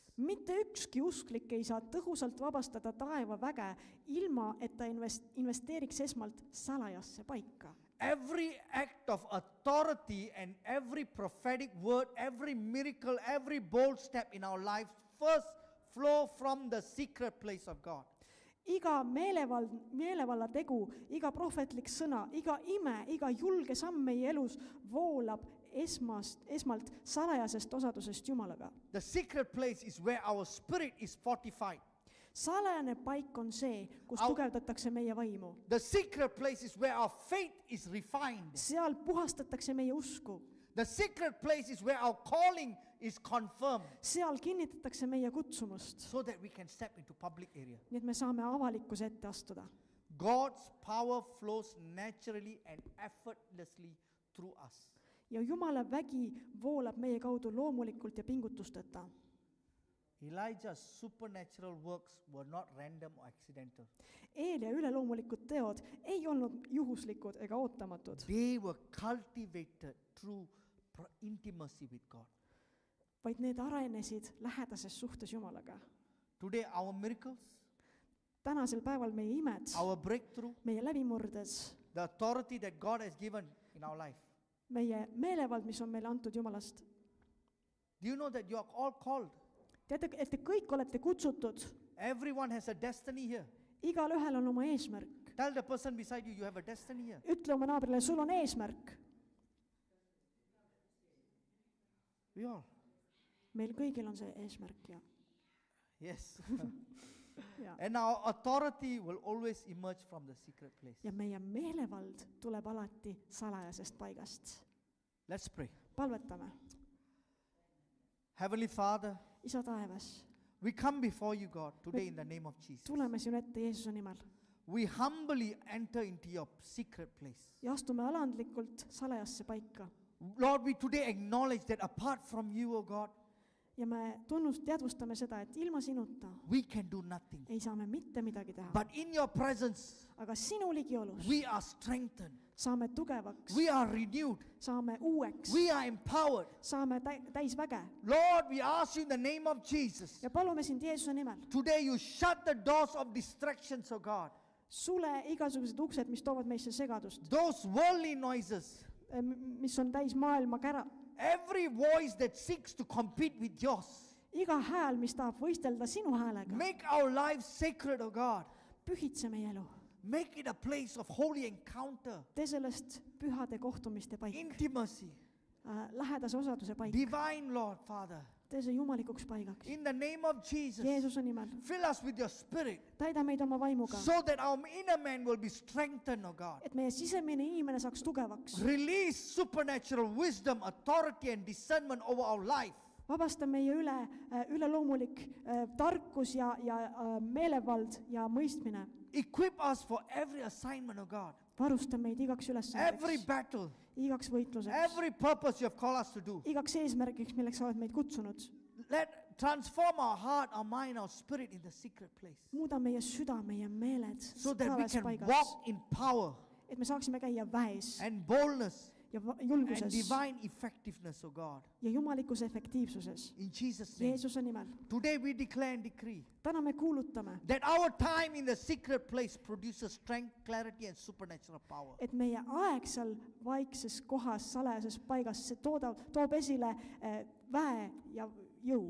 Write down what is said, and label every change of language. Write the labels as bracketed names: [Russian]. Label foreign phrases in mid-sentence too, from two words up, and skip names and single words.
[Estonian] Mitte ükski usklik ei saa tõhusalt vabastada taeva väge, ilma et ta investeeriks esmalt salajasse paika. [English] Every act of authority and every prophetic word, every miracle, every bold step in our lives first flow from the secret place of God. [Estonian] Iga meelevalla tegu, iga prohvetlik sõna, iga ime, iga julge samm meie elus voolab esmalt salajasest osadusest Jumalaga. [English] The secret place is where our spirit is fortified. [Estonian] Salajane paik on see, kus tugevdatakse meie vaimu. [English] The secret place is where our faith is refined. [Estonian] Seal puhastatakse meie usku. [English] The secret place is where our calling is confirmed. [Estonian] Seal kinnitatakse meie kutsumust. [English] So that we can step into public area. [Estonian] Nii et me saame avalikkuse ette astuda. [English] God's power flows naturally and effortlessly through us. [Estonian] Ja Jumala vägi voolab meie kaudu loomulikult ja pingutusteta. [English] Elijah's supernatural works were not random or accidental. [Estonian] Eelia üleloomulikud teod ei olnud juhuslikud ega ootamatud, [English] They were cultivated through intimacy with God. [Estonian] vaid need arenesid lähedases suhtes Jumalaga. [English] Today, our miracles, [Estonian] Tänasel päeval meie imed, [English] our breakthrough, [Estonian] meie läbimurdes, [English] the authority that God has given in our life. [Estonian] meie meelevald, mis on meile antud Jumalast. [English] Do you know that you are all called? [Estonian] Teate, et te kõik olete kutsutud, [English] Everyone has a destiny here. [Estonian] igalühel on oma eesmärk. [English] Tell the person beside you, you have a destiny here. [Estonian] Ütle oma naabrile, sul on eesmärk. [English] We all. [Estonian] Meil kõigil on see eesmärk ja, [English] Yes. [Estonian] ja. [English] And our authority will always emerge from the secret place. [Estonian] Ja meie meelevald tuleb alati salajasest paigast. [English] Let's pray. [Estonian] Palvetame. [English] Heavenly Father, [Estonian] Isa taevas, [English] we come before you, God, today in the name of Jesus. [Estonian] tuleme sinu ette Jeesuse nimel [English] We humbly enter into your secret place. [Estonian] ja astume alandlikult salajasse paika. [English] Lord, we today acknowledge that apart from you, O God, [Estonian] Ja me teadvustame seda, et ilma sinuta [English] we can do nothing. [Estonian] ei saa me mitte midagi teha. [English] But in your presence, [Estonian] Aga sinu ligiolus [English] we are strengthened. [Estonian] saame tugevaks, [English] We are renewed. [Estonian] saame uueks, [English] We are empowered. [Estonian] saame täis väge. [English] Lord, we ask you in the name of Jesus. [Estonian] Ja palume sind Jeesuse nimel, [English] Today you shut the doors of distractions, O God. [Estonian] sule igasugused uksed, mis toovad meisse segadust, [English] Those worldly noises. [Estonian] mis on täis maailma kära. [English] Every voice that seeks to compete with yours. [Estonian] Iga hääl, mis tahab võistelda sinu häälega, [English] Make our lives sacred, O God. [Estonian] pühitse meie elu. [English] Make it a place of holy encounter, [Estonian] Tee sellest pühade kohtumiste paik, [English] intimacy, [Estonian] lähedase osaduse paik. [English] divine, Lord, Father. [Estonian] Tee see jumalikuks paigaks. [English] In the name of Jesus, [Estonian] Jeesuse nimel. [English] fill us with your spirit [Estonian] Täida meid oma vaimuga, [English] so that our inner man will be strengthened, O God. [Estonian] et meie sisemine inimene saaks tugevaks. [English] Release supernatural wisdom, authority, and discernment over our life. [Estonian] Vabasta meie üleloomulik tarkus ja meelevald ja mõistmine. [English] Equip us for every assignment, O God. [Estonian] Varusta meid igaks [English] Every [Estonian] ülesandeks, [English] battle, [Estonian] igaks võitluseks, [English] every purpose you have called us to do. [Estonian] igaks eesmärgiks, milleks sa oled meid kutsunud. [English] Let transform our heart, our mind, our spirit in the secret place, [Estonian] Muuda meie süda, meie meeled [English] so that we [Estonian] salajas [English] can [Estonian] paigas, [English] walk in power [Estonian] et me saaksime käia väes [English] and boldness [Estonian] ja [English] and [Estonian] julguses [English] divine effectiveness, O God. [Estonian] ja jumalikus efektiivsuses. [English] In Jesus' name. [Estonian] Jeesuse nimel. [English] Today we declare and decree [Estonian] Täna me kuulutame, [English] that our time in the secret place produces strength, clarity, and supernatural power. [Estonian] et meie aeg seal vaikses kohas, salajases paigas, see toob esile väe ja jõu.